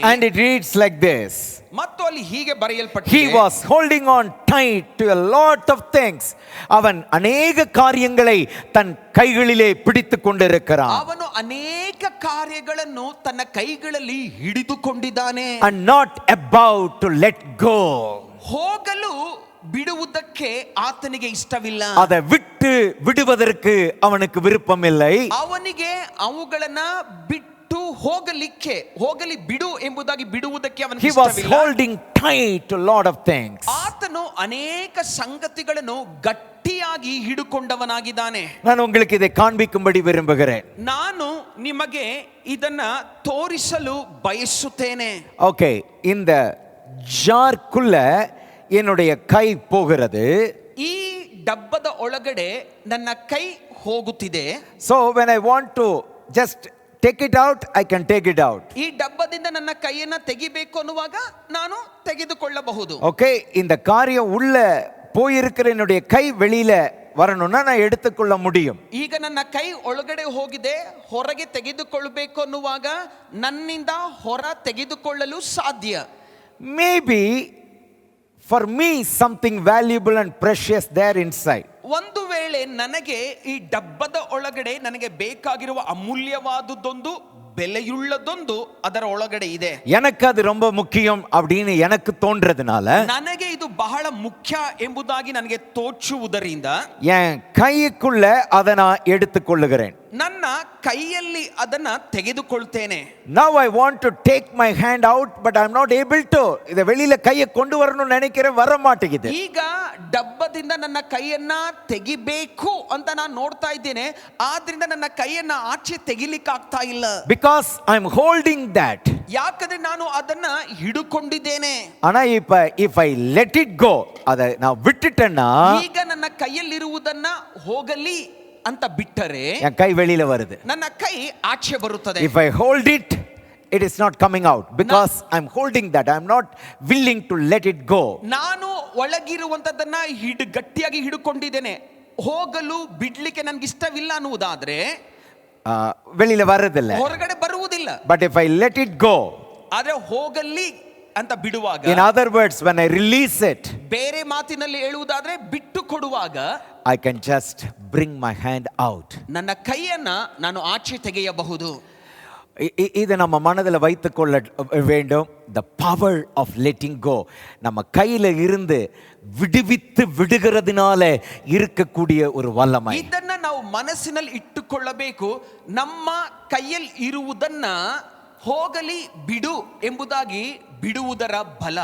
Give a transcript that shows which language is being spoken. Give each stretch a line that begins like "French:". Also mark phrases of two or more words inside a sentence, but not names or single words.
English: And it reads like this.
Kannada: ಮತ್ತು ಅಲ್ಲಿ ಹೀಗೆ ಬರೆಯಲ್ಪಟ್ಟಿದೆ,
English: He was holding on tight to a lot of things.
Tamil: அவன் அநேக காரியங்களை தன் கைகளிலே பிடித்துக் கொண்டிருக்கிறான்.
Kannada: ಅವನು ಅನೇಕ ಕಾರ್ಯಗಳನ್ನು ತನ್ನ ಕೈಗಳಲ್ಲಿ ಹಿಡಿದುಕೊಂಡಿದ್ದಾನೆ.
English: And not about to let go.
Kannada: ಹೋಗಲು ಬಿಡುವುದಕ್ಕೆ ಆತನಿಗೆ ಇಷ್ಟವಿಲ್ಲ.
Tamil: அதை விட்டு விடுவதற்கு அவனுக்கு விருப்பம் இல்லை.
Kannada: ಅವನಿಗೆ ಅವುಗಳನ್ನ ಬಿಟ್ಟು ಹೋಗಲಿ ಬಿಡು ಎಂಬುದಾಗಿ ಬಿಡುವುದಕ್ಕೆ ಅವನಿಗೆ
English: He was
Kannada: ಇಷ್ಟವಿಲ್ಲ.
English: holding tight to a lot of things.
Kannada: ಆತನು ಅನೇಕ ಸಂಗತಿಗಳನ್ನು ಗಟ್ಟಿಯಾಗಿ ಹಿಡಿಕೊಂಡವನಾಗಿದ್ದಾನೆ.
Tamil: நான் உங்களுக்கு இதை காண்பிக்கும்படி விரும்புகிறேன்.
Kannada: ನಾನು ನಿಮಗೆ ಇದನ್ನ ತೋರಿಸಲು ಬಯಸುತ್ತೇನೆ.
Tamil: ஓகே, இந்த ஜார்க்குள்ள என்னுடைய கை போகிறது.
Kannada: ಈ ಡಬ್ಬದ ಒಳಗಡೆ ನನ್ನ ಕೈ ಹೋಗುತ್ತಿದೆ.
English: So when I want to just take it out, I can take it out.
Kannada: ಈ ಡಬ್ಬದಿಂದ ನನ್ನ ಕೈಯನ್ನ ತೆಗಿಬೇಕು ಅನ್ನುವಾಗ ನಾನು ತೆಗೆದುಕೊಳ್ಳಬಹುದು.
Tamil: ஓகே, இந்த காரியம் உள்ள போயிருக்கிற என்னுடைய கை வெளியில வரணும்னா நான் எடுத்துக்கொள்ள முடியும்.
Kannada: ಈಗ ನನ್ನ ಕೈ ಒಳಗಡೆ ಹೋಗಿದೆ, ಹೊರಗೆ ತೆಗೆದುಕೊಳ್ಳಬೇಕು ಅನ್ನುವಾಗ ನನ್ನಿಂದ ಹೊರ ತೆಗೆದುಕೊಳ್ಳಲು ಸಾಧ್ಯ.
English: Maybe for me something valuable and precious there inside.
Kannada: ಒಂದು ವೇಳೆ ನನಗೆ ಈ ಡಬ್ಬದ ಒಳಗಡೆ ನನಗೆ ಬೇಕಾಗಿರುವ ಅಮೂಲ್ಯವಾದುದೊಂದು ಬೆಲೆಯುಳ್ಳದೊಂದು ಅದರ ಒಳಗಡೆ ಇದೆ.
Tamil: எனக்கு அது ரொம்ப முக்கியம் அப்படின்னு எனக்கு தோன்றதுனால
Kannada: ನನಗೆ ಇದು ಬಹಳ ಮುಖ್ಯ ಎಂಬುದಾಗಿ ನನಗೆ ತೋಚುವುದರಿಂದ
Tamil: என் கைக்குள்ள அதை நான் எடுத்துக்கொள்ளுகிறேன்.
Kannada: ನನ್ನ ಕೈಯಲ್ಲಿ ಅದನ್ನ ತೆಗೆದುಕೊಳ್ತೇನೆ.
English: Now I want to take my hand out but I'm not able to.
Tamil: இத வெளியில கையை கொண்டு வரணும்னு நினைக்கிறேன், வர மாட்டேங்குது.
Kannada: ಈಗ ಡಬ್ಬದಿಂದ ನನ್ನ ಕೈಯನ್ನ ತೆಗಿಬೇಕು ಅಂತ ನಾನು ನೋಡ್ತಾ ಇದ್ದೇನೆ, ಆದ್ರಿಂದ ನನ್ನ ಕೈಯನ್ನ ಆಚೆ ತೆಗಿಲಿಕ್ಕೆ ಆಗ್ತಾ ಇಲ್ಲ.
English: Because I'm holding that.
Kannada: ಯಾಕಂದ್ರೆ ನಾನು ಅದನ್ನ ಹಿಡುಕೊಂಡಿದ್ದೇನೆ.
English: ஆனா if I let it go,
Tamil: அதை நான் விட்டுட்டேன்னா
Kannada: ಈಗ ನನ್ನ ಕೈಯಲ್ಲಿರುವುದನ್ನ ಹೋಗಲಿ ಅಂತ ಬಿಟ್ಟರೆ
Tamil: என் கை வெளியில வருது.
Kannada: ನನ್ನ ಕೈ ಆಚೆ ಬರುತ್ತದೆ.
English: If I hold it, it is not coming out because I'm holding that. I'm not willing to let it go.
Kannada: ನಾನು ಒಳಗಿರುವಂತದನ್ನ ಗಟ್ಟಿಯಾಗಿ ಹಿಡುಕೊಂಡಿದ್ದೇನೆ, ಹೋಗಲು ಬಿಡ್ಲಿಕ್ಕೆ ನನಗೆ ಇಷ್ಟವಿಲ್ಲ ಅನ್ನುವುದಾದ್ರೆ
Tamil: வெளியில வரதில்லை,
Kannada: ಹೊರಗಡೆ ಬರುವುದಿಲ್ಲ.
English: but if I let it go,
Kannada: ಆದ್ರೆ ಹೋಗಲಿ ಅಂತ ಬಿಡುವಾಗ,
English: in other words when I release it,
Kannada: ಬೇರೆ ಮಾತಿನಲ್ಲಿ ಹೇಳುವುದಾದ್ರೆ ಬಿಟ್ಟು ಕೊಡುವಾಗ
English: I can just bring my hand out.
Kannada: ನನ್ನ ಕೈಯನ್ನ ನಾನು ಆಚೆ ತೆಗೆಯಬಹುದು.
Tamil: இதை நம்ம மனதில் வைத்துக்கொள்ள வேண்டும்.
English: the power of letting go.
Tamil: நம்ம கையில இருந்து விடுவித்து விடுகிறதுனால இருக்கக்கூடிய ஒரு வல்லமை.
Kannada: ಇದನ್ನ ನಾವು ಮನಸ್ಸಿನಲ್ಲಿ ಇಟ್ಟುಕೊಳ್ಳಬೇಕು. ನಮ್ಮ ಕೈಯಲ್ಲಿ ಇರುವುದನ್ನ ಹೋಗಲಿ ಬಿಡು ಎಂಬುದಾಗಿ ಬಿಡುವುದರ ಬಲ.